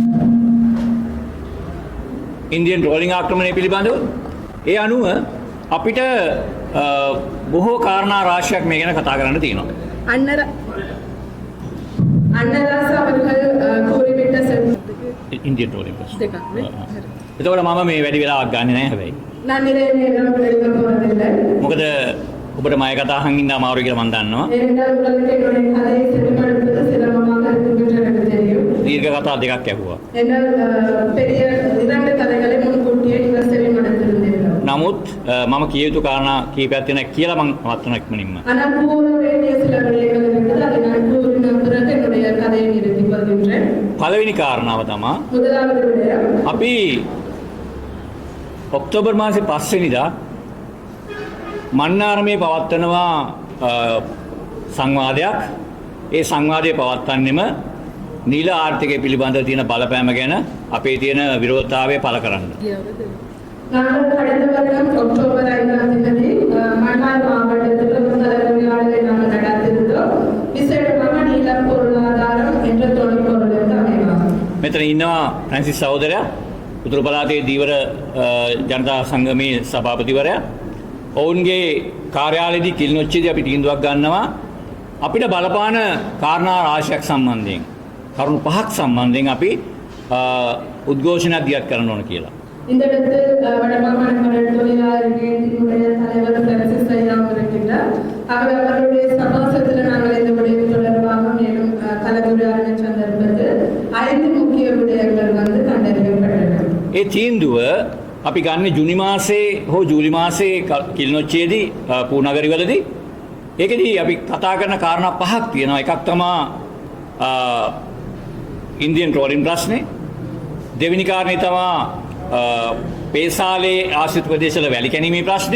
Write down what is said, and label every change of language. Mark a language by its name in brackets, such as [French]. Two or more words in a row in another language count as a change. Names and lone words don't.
[English] Indian trawling [Sinhala] ආක්‍රමණය පිළිබඳව ඒ අනුව අපිට බොහෝ කාරණා රාශියක් මේ ගැන කතා කරන්න තියෙනවා. [Tamil] අන්නදාස அவர்கள் கூறிவிட்ட [English] Indian trawling [Sinhala] ප්‍රශ්න. එතකොට මම මේ වැඩි වෙලාවක් ගන්නෙ නැහැ හැබැයි. [Tamil] நான் நிறைய நேரம் எடுக்க போவதில்லை. [Sinhala] මොකද ඔබට මම කතා අහන් ඉන්න අමාරුයි කියලා මම දන්නවා. [Tamil] ஏனென்றால் உங்களுக்கு என்னுடைய கதையை செவிமடுப்பது சிரமமாக இருக்கும் என்று எனக்கு தெரியும். [Sinhala] දීර්ඝ කතා දෙකක් ඇහුවා. [Tamil] என்னால் பெரிய 2 கதைகளை முன்கூட்டியே நீங்கள் செவிமடுத்திருந்தீர்கள். [Sinhala] නමුත් මම කිය යුතු කාරණා කීපයක් තියෙනවා කියලා මම වත්තන ඉක්මනින්ම. [Tamil] ஆனால் கூற வேண்டிய சில விடயங்கள் இருக்கிறது. அதை நான் கூறின பிறகு என்னுடைய கதையை நிறுத்திக் கொள்கின்றேன். [Sinhala] පළවෙනි කාරණාව තමයි [Tamil] முதலாவது விடயம், [Sinhala] අපි ඔක්තෝබර් මාසේ 5 වෙනිදා මන්නාරමේ පවත්වනවා සංවාදයක්. ඒ සංවාදය පවත්වන්නෙම නිල ආර්ථිකය පිළිබඳව තියෙන බලපෑම ගැන අපේ තියෙන විරෝධතාවය පළ කරන්න. [Tamil] நாங்கள் கடந்த வருடம் அக்டோபர் 5ஆம் தேதி மன்னார் மாவட்டத்தில் கலந்துரையாடலை நாங்கள் நடத்திருந்தோம். விசேடமாக நீலம் பொருளாதாரம் என்ற தொழிற்பொருளுக்கு அமைவாகும். [Sinhala] මෙතන ඉන්නවා ෆ්‍රැන්සිස් සහෝදරයා උතුරු පළාතේ දීවර ජනතා සංගමේ සභාපතිවරයා. ඔවුන්ගේ කාර්යාලයේදී කිලිනොච්චේදී අපි තීන්දුවක් ගන්නවා අපිට බලපාන කාරණා රාශියක් සම්බන්ධයෙන් කරුණු 5ක් සම්බන්ධයෙන් අපි උද්ඝෝෂණයක් දියත් කරන්න ඕන කියලා. [Tamil] இந்த இடத்தில் வடமாகாண கடல் தொழிலாளர் இணையத்தினுடைய தலைவர் பிரான்சிஸ் ஐயாவும் இருக்கின்றார். அவருடைய சமாசத்தில் நாங்கள் இந்த விடயம் தொடர்பாக மேலும் கலந்துரையாடின சந்தர்ப்பத்தில் 5 முக்கிய விடயங்கள் கண்டறியப்பட்டன. [Sinhala] ඒ තීන්දුව අපි ගන්න ජුනි මාසේ හෝ ජූලි මාසේ කිලිනොච්චේදී පූනගරිවලදී ඒකෙදී අපි කතා කරන කාරණා 5ක් තියෙනවා. එකක් තමයි [English] Indian trawling [Sinhala] ප්‍රශ්නේ. දෙවෙනි කාරණේ තමයි පේසාලේ ආශ්‍රිත ප්‍රදේශවල වැලි කැණීමේ ප්‍රශ්නේ.